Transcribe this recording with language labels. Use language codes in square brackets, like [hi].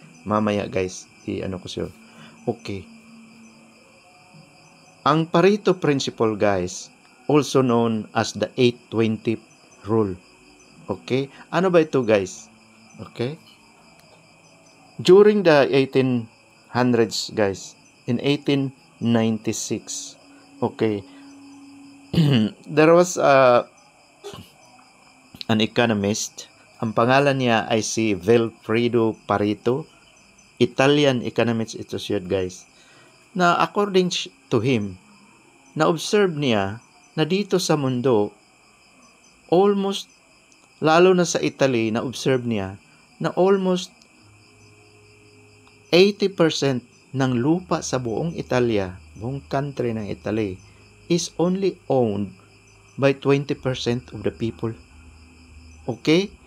[tl] Mamaya guys, i-ano ko siya. Okay. Ang Pareto Principle guys, [en] also known as the 8-20 rule. [tl] Okay? Ano ba ito guys? Okay? [en] During the 1800s guys, in 1896, okay, there was an economist. [tl] Ang pangalan niya ay si Vilfredo Pareto. [en] Italian economist ito siya guys. [tl] Na according to him, na-observe niya na dito sa mundo, almost, lalo na sa Italy, na-observe niya na almost 80% ng lupa sa buong Italia, buong country ng Italy, [en] is only owned by 20% of the people. [tl] Okay?